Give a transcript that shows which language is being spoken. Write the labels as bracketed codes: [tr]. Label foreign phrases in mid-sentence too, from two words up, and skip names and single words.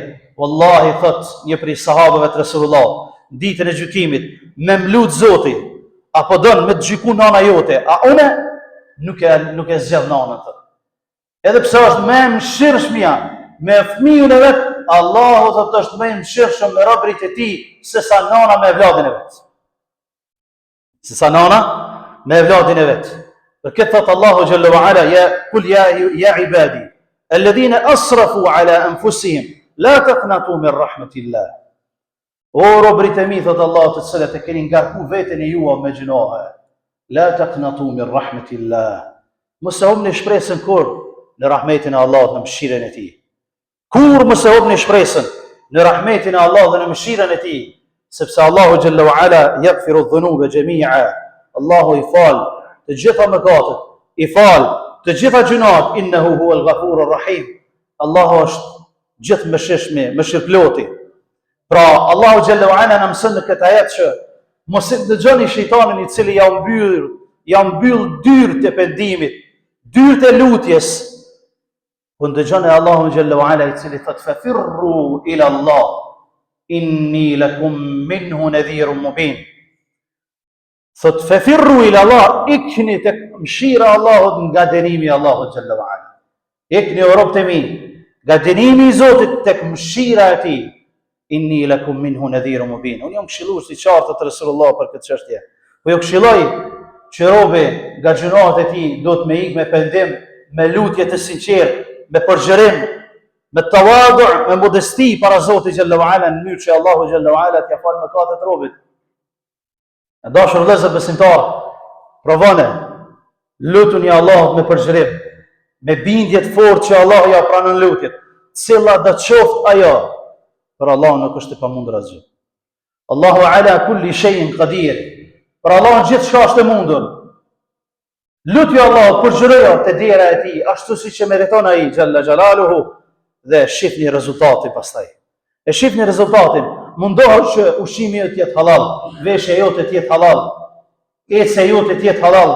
[sq] Wallahi thot një prej sahabëve të Resulullah, ditën e gjykimit, me mlut Zotit, apo don me të gjyku nana jote, a une nuk e zgjedh nanën thot. Edhe pse është me mshirshmja, me fëmijën e vet, Allahu thot është më i mshirshëm me robërit e tij se sa nana me vladin e vet. Se sa nana me vladin e vet. Për këtë thot Allahu [ar] جل وعلا, [sq] ja [ar] قل يا عبادي الذين أسرفوا على أنفسهم لا تقنطوا من رحمة الله. [sq] O robërit e mi, thot Allahu, të cilët e keni ngarku veten e juaj me gjunohe, [ar] لا تقنطوا من رحمة الله. [sq] Mos e humni shpresën kur në rahmetin e Allahut, në mëshirën e tij. Kur mos e humni shpresën në rahmetin e Allahut dhe në mëshirën e tij, sepse Allahu [ar] جل وعلا يغفر الذنوب جميعا. [sq] Allahu i fal të gjitha mëkatet, i fal të gjitha gjunat, [ar] إنه هو الغفور الرحيم. [sq] Allahu është gjithë mëshirshëm, mëshirploti. Pra Allahu [ar] جل وعلا [sq] na mëson në këtë ajet që mos i dëgjoni shejtanin i cili ja mbyll dyert e pendimit, dyert e lutjes. Po ndëgjoni Allahu [ar] جل وعلا [sq] i cili thot [ar] ففروا إلى الله إني لكم منه نذير مبين. [sq] Thot [ar] ففروا إلى الله, [sq] ikni tek mshira Allahut nga dënimi i Allahut [ar] جل وعلا. [sq] Ikni o robët e mi, nga dënimi i Zotit tek mshira e tij. [ar] إني لكم منه نذير مبين. [sq] Unë jam këshilluar si qartë të Resulullah për këtë çështje. Po ju këshilloj që robi nga gjunohet e tij do të me ikë me pendim, me lutje të sinqertë, me përgjërim, me tawadu', me modesti para Zotit [ar] جل وعلا, [sq] në mënyrë që Allahu [ar] جل وعلا [sq] t'ia falë mëkatet robit. E dashur vëllezër besimtar, provone, lutuni Allahut me përgjërim, me bindje të fortë që Allahu ja pranon lutjet, cilla do të qoftë ajo. Për Allah nuk është e pamundur asgjë. [ar] الله على كل شيء قدير. [sq] Për Allah gjithë çka është e mundur. Lutja Allahut, përgjëroja te dera e tij, ashtu siç e meriton ai [ar] جل جلاله, [sq] dhe shihni rezultatin pastaj. E shihni rezultatin. Mundohet që ushqimi jot të jetë halal, veshja jote të jetë halal, ecja jote të jetë halal.